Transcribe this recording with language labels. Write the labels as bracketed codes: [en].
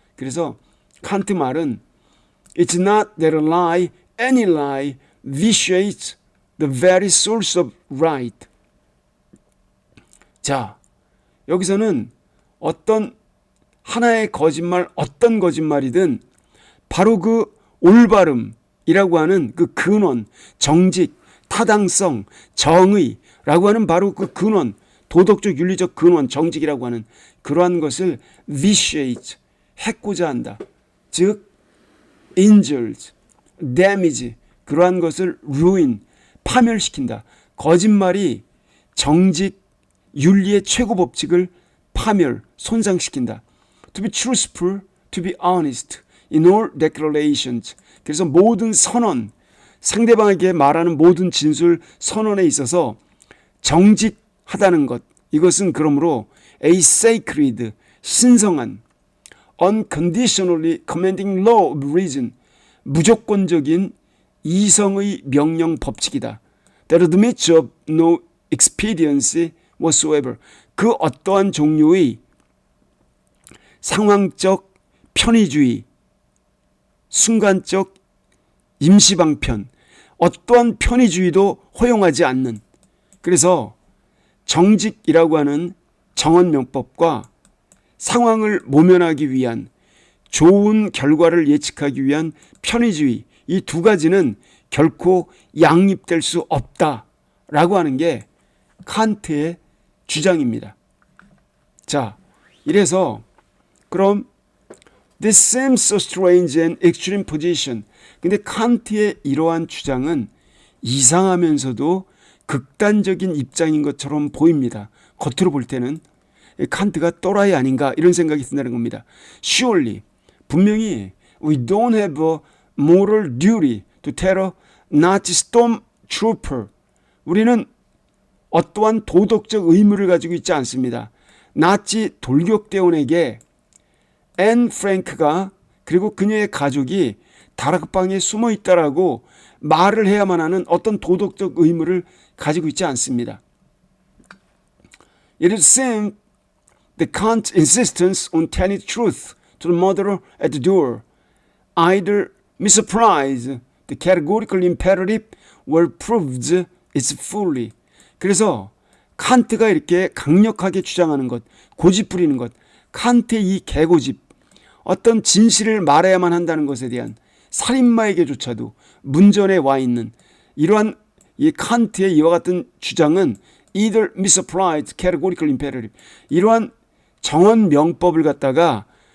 [ko] 그래서 칸트 말은 [en] It's not that a lie, any lie, vitiates the very source of right. [ko] 자, 여기서는 어떤 하나의 거짓말, 어떤 거짓말이든 바로 그 올바름이라고 하는 그 근원, 정직, 타당성, 정의라고 하는 바로 그 근원, 도덕적 윤리적 근원, 정직이라고 하는 그러한 것을 vitiate, 해코자 한다. 즉 [en] injures, damage, [ko] 그러한 것을 ruin, 파멸시킨다. 거짓말이 정직, 윤리의 최고 법칙을 파멸, 손상시킨다. [en] To be truthful, to be honest in all declarations. [ko] 그래서 모든 선언, 상대방에게 말하는 모든 진술 선언에 있어서 정직하다는 것, 이것은 그러므로 [en] a sacred, [ko] 신성한, [en] unconditionally commanding law of reason, [ko] 무조건적인 이성의 명령 법칙이다. [en] That admits of no expediency whatsoever. [ko] 그 어떠한 종류의 상황적 편의주의, 순간적 임시방편, 어떠한 편의주의도 허용하지 않는. 그래서 정직이라고 하는 정언명법과 상황을 모면하기 위한 좋은 결과를 예측하기 위한 편의주의, 이 두 가지는 결코 양립될 수 없다라고 하는 게 칸트의 주장입니다. 자, 이래서 그럼 [en] This seems so strange and extreme position. [ko] 근데 칸트의 이러한 주장은 이상하면서도 극단적인 입장인 것처럼 보입니다. 겉으로 볼 때는 칸트가 또라이 아닌가 이런 생각이 든다는 겁니다. [en] Surely, [ko] 분명히 [en] we don't have a moral duty to tell a Nazi stormtrooper. [ko] 우리는 어떠한 도덕적 의무를 가지고 있지 않습니다. 나치 돌격대원에게 앤 프랭크가 그리고 그녀의 가족이 다락방에 숨어 있다라고 말을 해야만 하는 어떤 도덕적 의무를 가지고 있지 않습니다. [en] It is same the Kant's insistence on telling truth to the murderer at the door either misapplies the categorical imperative or proves its fully. [ko] 그래서 칸트가 이렇게 강력하게 주장하는 것, 고집 부리는 것, 칸트의 이 개고집, 어떤 진실을 말해야만 한다는 것에 대한 살인마에게조차도 문전에 와 있는 이러한 이 칸트의 이와 같은 주장은 [en] either misapplied categorical imperative, [ko] 이러한 정언 명법을 갖다가